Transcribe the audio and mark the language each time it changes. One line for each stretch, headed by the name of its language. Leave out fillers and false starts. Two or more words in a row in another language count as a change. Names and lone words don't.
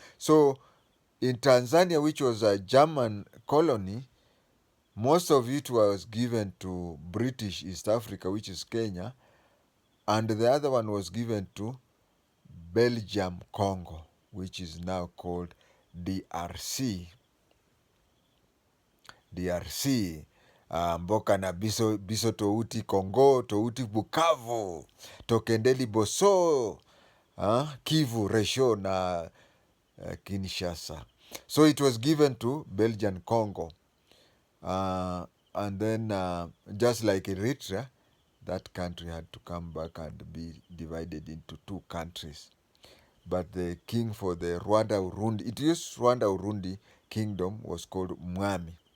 English: So in Tanzania, which was a German colony, most of it was given to British East Africa, which is Kenya, and the other one was given to Belgium Congo, which is now called DRC. DRC.
Lingala: Mboka na biso touti Congo, touti Bukavu, tokendeli boso, Kivu, Resho na Kinshasa.
English: So it was given to Belgian Congo. And then just like Eritrea, that country had to come back and be divided into two countries. But the king for the Rwanda-Burundi, it used Rwanda-Burundi kingdom, was called Mwami.